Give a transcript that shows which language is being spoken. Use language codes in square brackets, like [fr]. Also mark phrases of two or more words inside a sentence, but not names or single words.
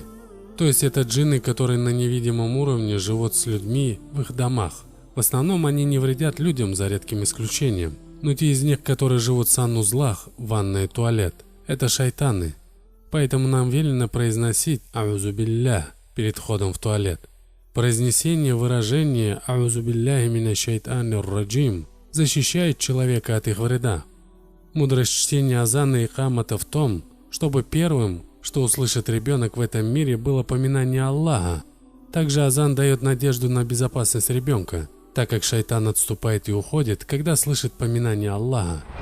[ru] То есть это джинны, которые на невидимом уровне живут с людьми в их домах. В основном они не вредят людям, за редким исключением. Но те из них, которые живут в санузлах, ванной и туалет, это шайтаны. Поэтому нам велено произносить [ar] «أعوذ بالله» [ru] перед входом в туалет. Произнесение выражения [ar] «أعوذ بالله من الشيطان الرجيم» [ru] защищает человека от их вреда. Мудрость чтения азана и икамата в том, чтобы первым, что услышит ребенок в этом мире, было поминание Аллаха. Также азан дает надежду на безопасность ребенка, так как шайтан отступает и уходит, когда слышит поминание Аллаха.